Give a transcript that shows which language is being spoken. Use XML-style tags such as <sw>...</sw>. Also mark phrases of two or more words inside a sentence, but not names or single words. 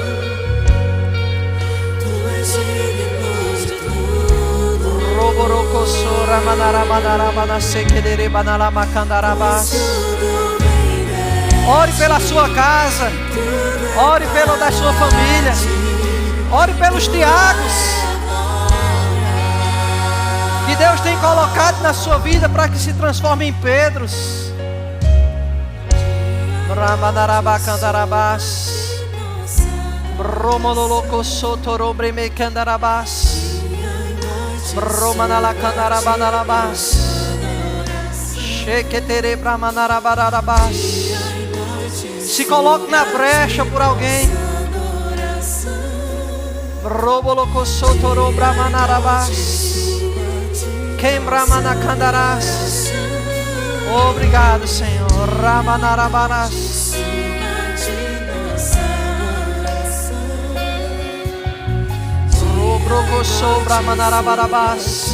<pt>Ore pela sua casa. Ore pela da sua família. Ore pelos Tiagos que Deus tem colocado na sua vida para que se transforme em Pedros. Ramanarabacandarabas. Romololocosotorobremecandarabbas. Romanalacandarabas. Sheketere bramanarabarabas. Se coloque na brecha por alguém. Robolocosotoro bramanarabas. Quembramanacandarás. Obrigado, Senhor. Ramanarabarás. Robroco sombra manarabarabás.</pt>